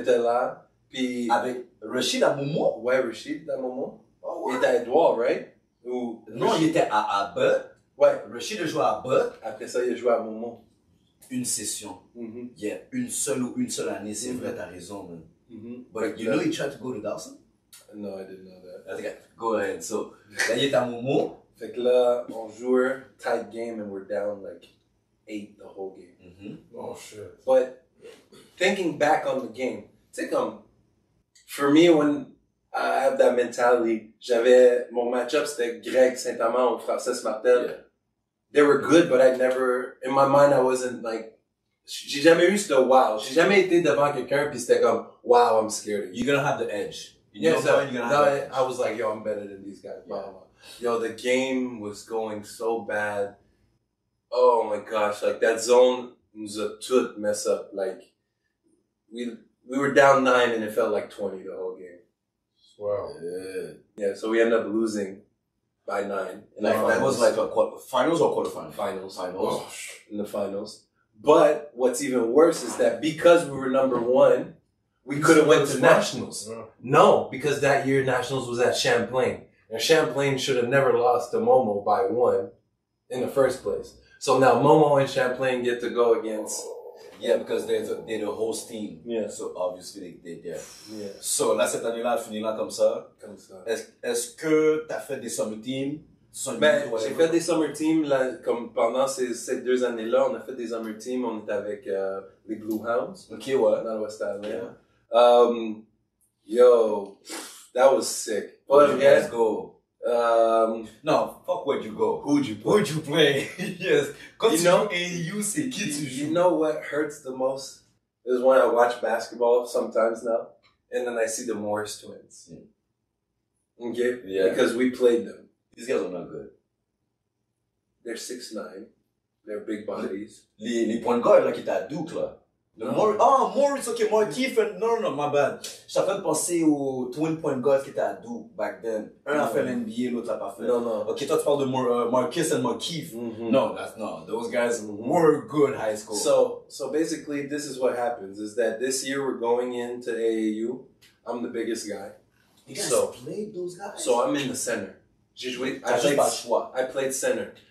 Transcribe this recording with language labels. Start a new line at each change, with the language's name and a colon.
French: était là. Puis, avec Rashid à Momo? ouais, Rashid, à un moment. Oh, Il était à Edouard, right? Ou, Non, il était à Butt. ouais. Rashid a joué à Butt. Après ça, il a joué à Momo. Une session. Mhm. Il y a une seule année, c'est vrai, t'as raison, man. Mhm.
English: But you know he tried to go to Dawson? No, I didn't know that. Okay, go ahead.
French: So, là, il est à Momo. Fait que là, on jouait
English: tight game and we're down like 8 the whole game. Oh shit. But thinking back on the game,
French: tu sais comme,
English: for me, when I have that mentality,
French: j'avais, mon match-up c'était Greg Saint-Amand ou Francis Martel.
English: Yeah. They were good, but I never, in my mind, I wasn't like,
French: j'ai jamais eu ce wow. J'ai jamais été devant quelqu'un pis c'était comme,
English: wow, I'm scared of you. You're gonna have the edge. You Yeah, know so, what? You're gonna have the edge. I was like, yo, I'm better than these guys. Blah, blah, blah. Yo, the game was going so bad. Oh my gosh, like that zone was a tout mess up. Like we were down 9 and it felt like 20 the whole game. Wow. Yeah. Yeah, so we ended up losing by 9 in the Like, that was like a finals or quarterfinals? finals. Oh, In the finals. But what's even worse is that because we were number 1, we could have went to nationals. Yeah. No, because that year nationals was at Champlain. And Champlain should have never lost to Momo by 1 in the first place. So now Momo and Champlain get to go against. Yeah, because they're the host team. Yeah. So obviously they're there. Yeah.
French: So là, cette année-là, elle finit là comme ça. Comme ça. Est-ce que t'as fait des summer teams? Ben, j'ai fait des summer teams, là, comme pendant ces 2 années-là, on a fait des summer teams, on était avec les Blue Hounds, Ok, ouais. dans l'Ouest Island.
English: Yeah. Yo, that was sick.
French: Pas
English: Where'd you guys
French: vrai.
English: go? No, fuck where'd you go? Who'd you play? Who'd you play? Yes.
French: Quand
English: You
French: tu
English: know-
French: joues AAU, c'est qui tu
English: You
French: joues?
English: know what hurts the most? Is when I watch basketball sometimes now, and then I see the Morris twins. Okay? Yeah. Because we played them. These guys are not good. They're 6'9". They're big bodies.
French: Les points de guard là qui étaient à Duke là. Morris, ok, Markieff, non,
English: my bad.
French: J'étais en train de penser aux
English: twin point guards
French: qui étaient à Duke
English: back then.
French: Un a fait l'NBA, l'autre l'a pas fait. Non. Ok, toi tu parles de Marcus and Markieff.
English: No, those guys were good high school. So basically, this is what happens, is that this year we're going into AAU. I'm the biggest guy. You guys played those guys? So I'm in the center. I played center.